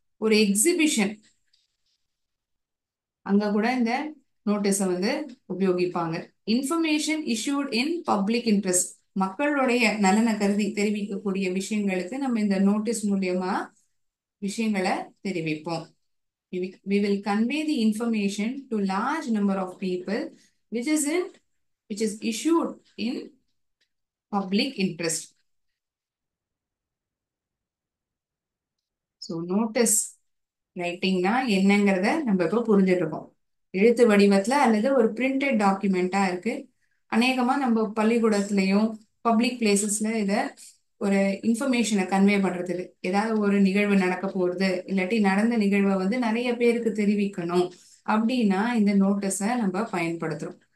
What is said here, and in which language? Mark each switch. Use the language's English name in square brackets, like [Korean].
[Tamil] ஒரு எக்ஸிபிஷன், அங்க கூட இந்த நோட்டீஸை வந்து உபயோகிப்பாங்க. [English] information issued in public interest, [Tamil] மக்களுடைய நலனை கருதி தெரிவிக்கக்கூடிய விஷயங்களுக்கு நம்ம இந்த நோட்டீஸ் மூலியமா விஷயங்களை தெரிவிப்போம். [English] We will convey the information to large number of people which is issued in public interest. [Tamil] So notice ரைட்டிங்னா என்னங்கிறத நம்ம இப்போ புரிஞ்சுட்டு இருக்கோம். எழுத்து வடிவத்துல அல்லது ஒரு பிரிண்டட் டாக்குமெண்டா இருக்கு. அநேகமா நம்ம பள்ளிக்கூடத்துலயும் பப்ளிக் பிளேசஸ்ல இத ஒரு இன்ஃபர்மேஷனை கன்வே பண்றதுக்கு, ஏதாவது ஒரு நிகழ்வு நடக்க போறது இல்லாட்டி நடந்த நிகழ்வை வந்து நிறைய பேருக்கு தெரிவிக்கணும் அப்படின்னா இந்த நோட்டீஸை நம்ம பயன்படுத்துறோம்.